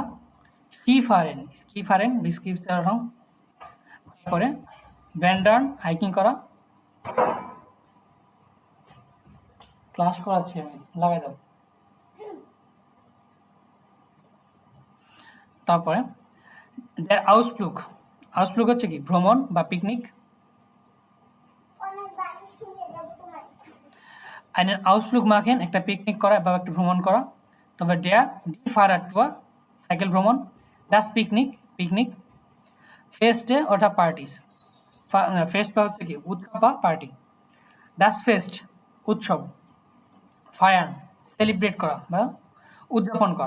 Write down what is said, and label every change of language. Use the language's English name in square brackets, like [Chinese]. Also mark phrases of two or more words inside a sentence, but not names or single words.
[Bangla] স্কিফারেন বিস্কিপ চালানো। তারপরে ব্যান্ডার্ন, হাইকিং করা। ক্লাস করাচ্ছি আমি, লাগাই দাও। তারপরে আউসফ্লুগ হচ্ছে কি ভ্রমণ বা পিকনিক। [German] einen Ausflug machen, [Bangla] একটা পিকনিক করা বা একটা ভ্রমণ করা। তবে [German] die Fahrradtour, [Bangla] সাইকেল ভ্রমণ। das পিকনিক। ফেস্টে ওটা পার্টি, ফেস্ট বা হচ্ছে কি উৎসব বা পার্টি। [German] das Fest [Bangla] উৎসব। ফায়ার সেলিব্রেট করা বা উদযাপন করা।